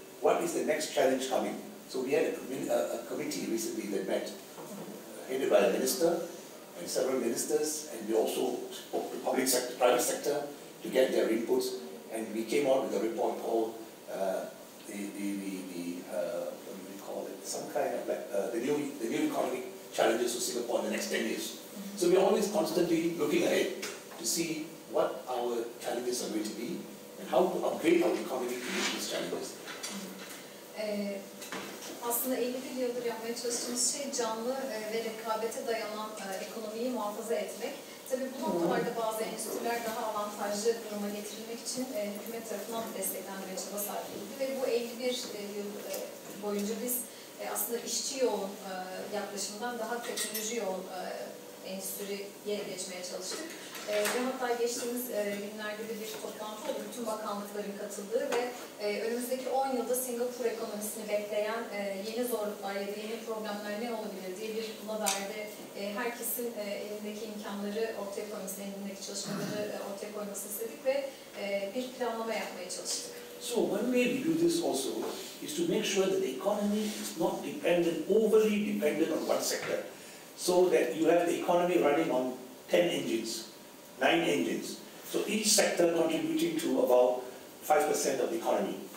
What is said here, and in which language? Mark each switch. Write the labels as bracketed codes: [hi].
[en] What is the next challenge coming? So we had a committee recently that met, headed by a minister and several ministers, and we also spoke to public sector, private sector to get their inputs, and we came out with a report called what do we call it? Some kind of the new economic challenges for Singapore in the next 10 years. So we're always constantly looking ahead to see what our challenges are going to be and how to upgrade our economy to meet these challenges. [tr] Aslında 51 yıldır yapmaya çalıştığımız şey canlı ve rekabete dayanan ekonomiyi muhafaza etmek. Tabii bu noktalarda bazı endüstriler daha avantajlı duruma getirilmek için hükümet tarafından desteklenme çaba sarf edildi ve bu 51 yıl boyunca biz aslında işçi yoğun yaklaşımdan daha teknoloji yoğun endüstriye geçmeye çalıştık. Ve hatta geçtiğimiz günlerde de bir toplantı oldu, bütün bakanlıkların katıldığı ve önümüzdeki 10 yılda Singapur ekonomisini bekleyen yeni zorluklar ya da yeni problemler ne olabilir diye bir buna dair de herkesin elindeki imkanları ortaya koymasını, elindeki çalışmaları ortaya koymasını istedik ve bir planlama yapmaya çalıştık. [en] So one way we do this also is to make sure that the economy is not overly dependent on one sector, so that you have the economy running on 10 engines, 9 engines. So each sector contributing to about 5% of the economy.